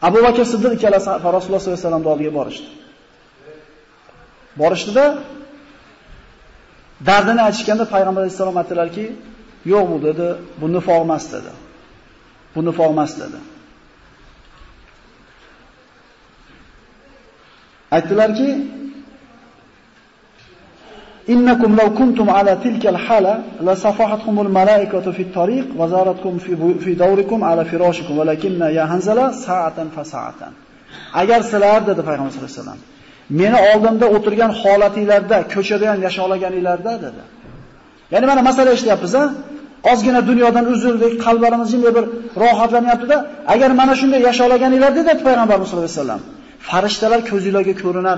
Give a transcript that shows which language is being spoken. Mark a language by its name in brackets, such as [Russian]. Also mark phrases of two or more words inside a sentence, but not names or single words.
[Uzbek] Abu Bakr Siddiq ikkalasi Rasululloh [Arabic] صلى الله عليه [Uzbek] vasallamning oldiga borishdi. Borishdida dardini aytishganda payg'ambar alayhisalom aytdilarki, "Yo'q bu" dedi, "Bu nifoq emas" dedi. Bu nifoq emas dedi. Aytdilarki, [Arabic] "إنكم لو كنتم على تلك الحالة لصافحتكم الملائكة في الطريق وزارتكم في دوركم على فرشكم ولكن يا حنظلة ساعة فساعة." [Uzbek] Agar sizlar dedi payg'ambar [Arabic] صلى الله عليه وسلم, [Uzbek] meni oldimda o'tirgan holatinglarda, ko'chada ham yasholaganinglarda dedi. Ya'ni mana masala eshityapmiz-a? Ozgina dunyodan uzildik, qalblarimiz jimda bir rohatlanyapti-da, agar mana shunday yasholaganinglarda dedi payg'ambarimiz [Arabic] صلى الله عليه وسلم, [Uzbek] farishtalar ko'zingizlarga ko'rinardi.